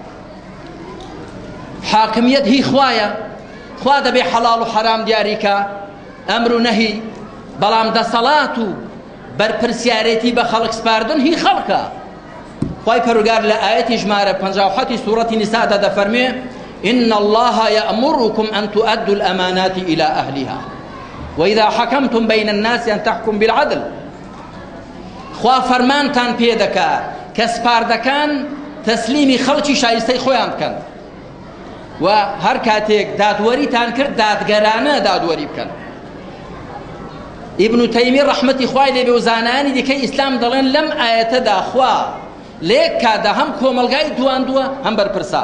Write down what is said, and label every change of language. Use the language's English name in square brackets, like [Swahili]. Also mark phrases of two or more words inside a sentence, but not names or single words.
[Central Kurdish] حاکمیەت هی خوایە، خوا دەبێ حەڵاڵ و حەرام دیاریکە، ئەمر و نەهی، بەڵام دەسەڵات و بەرپرسیارەتی بە خەڵک سپاردن هی خەڵکە. خوای پەروەردگار لە ئاەتی ژمارە 57 سوورەتی نیسادا دەفەرمێ [Arabic] إن الله يأمركم أن تؤدوا الأمانات إلى أهلها وإذا حكمتم بين الناس أن تحكم بالعدل. [Central Kurdish] خوا فەرمانتان پێ دەکا کە سپاردەکان تەسلیمی خەڵکی شایستەی خۆیان بکەن و هەر کاتێک دادوەریتان کرد دادگەرانە دادوەری بکەن. ئیبن تەیمی ڕەحمەتی خوای لێبێ و زانایانی دیکەی ئیسلام دەڵێن لەم ئاەتەدا خوا لە یەک کاتدا هەم کۆمەلگای دواندووە هەم بەرپرسا.